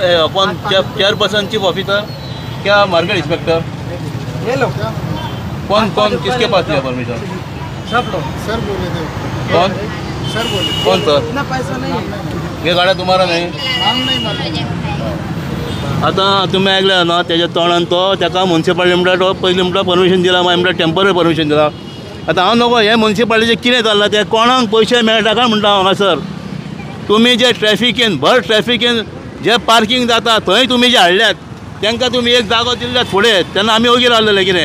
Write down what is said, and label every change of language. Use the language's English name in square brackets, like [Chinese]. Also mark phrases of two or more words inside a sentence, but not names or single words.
[Hindi] कौन [English] chairperson chief officer [Hindi] क्या [English] market inspector? [Hindi] ये लोग कौन किसके पास दिया परमिशन? सब लोग सर बोले थे. कौन सर बोले. कौन सर? इतना पैसा नहीं. ये गाड्या तुम्हारा नहीं? नाम नहीं मालूम. [Marathi] आता तुम्ही ऐकलं ना त्याच्या [Konkani] तोंडान तो ताका मुन्सिपालिटी म्हणटा तो पयलीं म्हणटा परमिशन दिला मागीर म्हणटा [English] temporary permission [Konkani] दिला. आतां हांव नको हे मुन्सिपालिटीचें कितें चल्लां तें कोणाक पयशे मेळटा काय म्हणटा हांव हांगासर. तुम्ही जे ट्रॅफिकेन भर ट्रॅफिकेन जे पार्किंग जाता थंय तुम्ही जे हाडल्यात तांकां तुम्ही एक जागो दिल्ल्यात फुडें तेन्ना आमी ओगी रावलेले कितें.